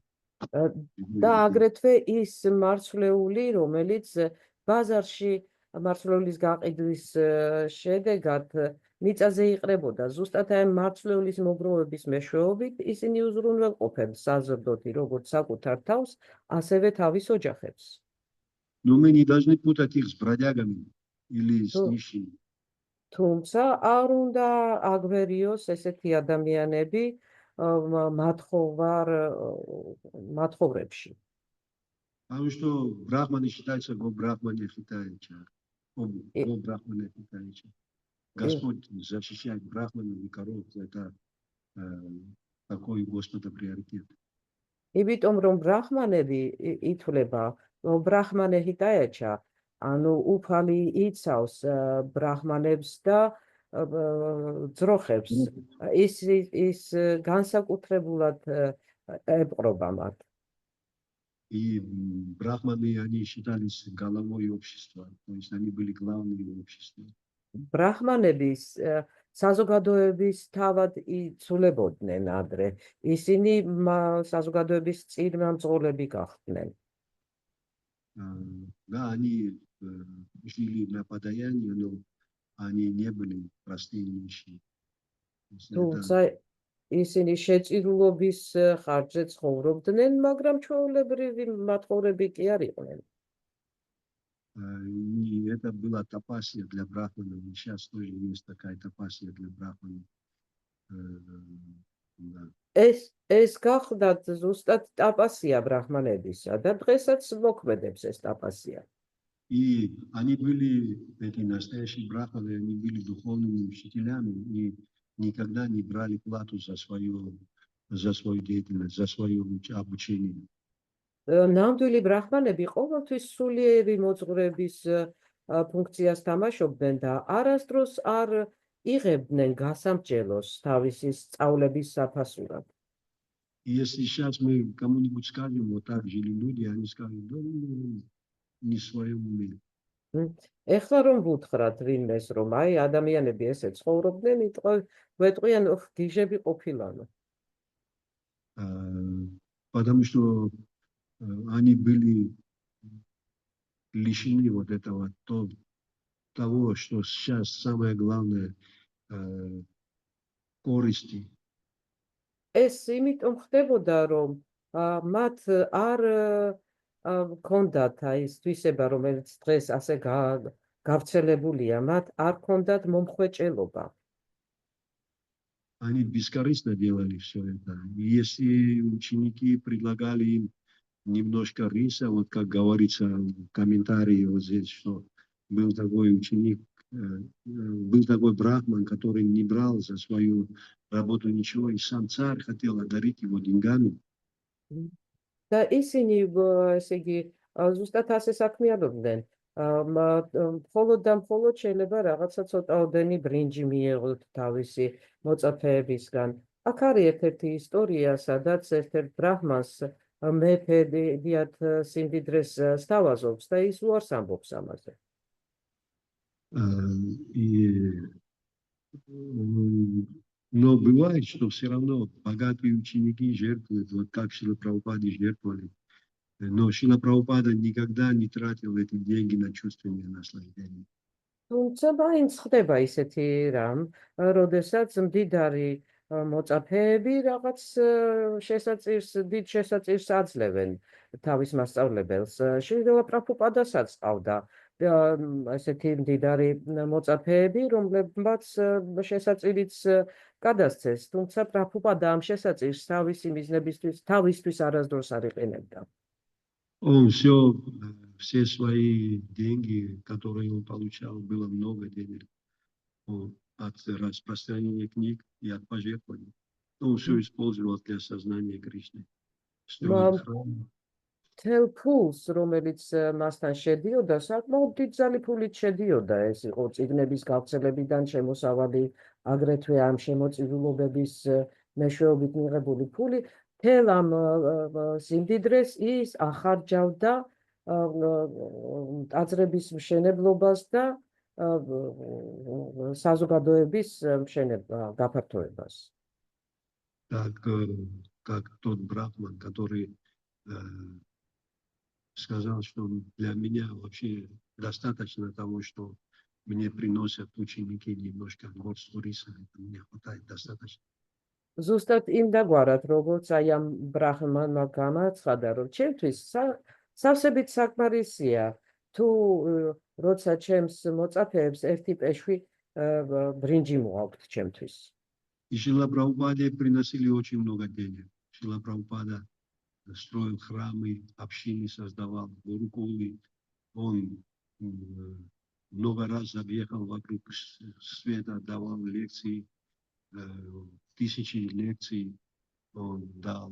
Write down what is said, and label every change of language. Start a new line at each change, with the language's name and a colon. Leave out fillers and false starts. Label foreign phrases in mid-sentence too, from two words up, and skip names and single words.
Georgian: და აგრეთვე ის მარცვლეული, რომელიც ბაზარში მარცვლეულის გაყიდვის შედეგად მიწაზე იყრებოდა, ზუსტად ამ მარცვლეულის მოგროვების მეშვეობით ისინი უზრუნველყოფენ საზრდოთი როგორც საკუთარ თავს, ასევე თავის ოჯახებს.
Russian: Но мы не должны путать их с бродягами или с нищими.
Georgian: თუმცა არ უნდა აგვერიოს ესეთი ადამიანები მათხოვრებში.
Russian: Потому что брахманы считаются
Sanskrit: गो-ब्राह्मण हिताय च. गो-ब्राह्मण हिताय च.
Russian: Господь защищает брахманов и коров. Это такой Господа приоритет.
Georgian: იმიტომ რომ ბრაჰმანები ითვლება,
Sanskrit: ब्राह्मण हिताय च,
Georgian: ანუ უფალი იცავს ბრაჰმანებს და ძროხებს ის განსაკუთრებულად ეპყრობა მათ.
Russian: И брахманы, они считались головой общества, то есть они были главные общества.
Georgian: ბრაჰმანების საზოგადოების თავად იცვლებოდნენ ადრე. ისინი საზოგადოების წინამძღოლები გახდნენ.
Russian: Да, они жили на подаянии, но они не были простые нищие. То есть это,
Georgian: თუმცა ისინი შეწირულობის ხარჯზე ცხოვრობდნენ, მაგრამ ჩვეულებრივი მათხოვრები კი არ იყვნენ.
Russian: и это была тапасия для брахманов. И сейчас тоже есть такая тапасия для брахманов. Да.
Georgian: ეს გახლდათ ზუსტად ტაპასია ბრაჰმანებისა და დღესაც მოქმედებს ეს ტაპასია.
Russian: И они были, эти настоящие брахманы, они были духовными учителями и никогда не брали плату за свою деятельность, за свое обучение.
Georgian: ნამდვილი ბრაჰმანები ყოველთვის სულიერი მოძღვრების ფუნქციას თამაშობდნენ და არასდროს არ იღებდნენ გასამჭელოს თავისი სწავლების საფასურად.
Russian: И если сейчас мы кому-нибудь скажем, вот так жили люди, они скажут, да, ну, не в своем уме.
Georgian: ეხლა რომ ვუთხრათ ვინმეს, რომ აი ადამიანები ესე ცხოვრობდნენ, ვეტყვიან, გიჟები ყოფილანო.
Russian: Потому что они были лишены вот этого, того, что сейчас самое главное, корысти.
Georgian: ეს იმიტომ ხდებოდა, რომ მათ არ ჰქონდათ აი ეს თვისება, რომელიც დღეს ასე გავრცელებულია, მათ არ ჰქონდათ მომხვეჭელობა.
Russian: Они бескорыстно делали все это. И если ученики предлагали им немножко риса, вот как говорится в комментарии вот здесь, что был такой ученик, был такой брахман, который не брал за свою работу ничего, и сам царь хотел одарить его деньгами.
Georgian: და ისინი ესე იგი ზუსტად ასე საქმიანობდნენ. მხოლოდ და მხოლოდ შეიძლება რაღაცა ცოტაოდენი ბრინჯი მიეღოთ თავისი მოწაფეებისგან. აქ არის ერთ-ერთი ისტორია, სადაც ერთ-ერთ ბრაჰმანს მეფე დიდ სიმდიდრეს სთავაზობს და ის უარს ამბობს ამაზე.
Russian: Но бывает, что все равно богатые ученики жертвуют, вот как Шрила Прабхупада жертвовали. Но Шрила Прабхупада никогда не тратил эти деньги на чувственные наслаждения.
Georgian: თუმცა მაინც ხდება ისეთი რამ, როდესაც მდიდარი მოწაფეები რაღაც დიდ შესაწირს აძლევენ თავის მასწავლებელს. შრილა პრაბჰუპადასაც ყავდა ესეთი მდიდარი მოწაფეები, რომლებმაც შესაწირიც გადასცეს, თუმცა პრაბჰუპადა ამ შესაწირს თავისი მიზნებისთვის თავისთვის არასდროს არ იყენებდა.
Russian: Он все свои деньги, которые он получал, было много денег от распространения книг и от пожертвований. Он все использовал для сознания Кришны. Строил храмы.
Georgian: თელ ფულს, რომელიც მასთან შედიოდა, საკმაოდ დიდძალი ფულით შედიოდა, ეს იყო წიგნების გავრცელებიდან შემოსავალი, აგრეთვე ამ შემოწირულობების მეშვეობით მიღებული ფული, თელ ამ სიმდიდრეს ის ახარჯავდა ტაძრების მშენებლობას და საზოგადოების გაფართოებას.
Russian: Как тот брахман, который сказал, что для меня вообще достаточно того, что мне приносят ученики немножко горстку риса, это мне хватает достаточно.
Georgian: ზუსტად იმ დაგვარად, როგორც აი ამ ბრაჰმანმა გამაცხადა, რომ ჩემთვის სავსებით საკმარისია, თუ როცა ჩემს მოწაფეებს ერთი პეშვი ბრინჯი მოაქვთ ჩემთვის.
Russian: И Шрила Прабхупаде приносили очень много денег. Шрила Прабхупада строил храмы, общины создавал, гурукулы. Он много раз объехал вокруг света, давал лекции, тысячи лекций он дал.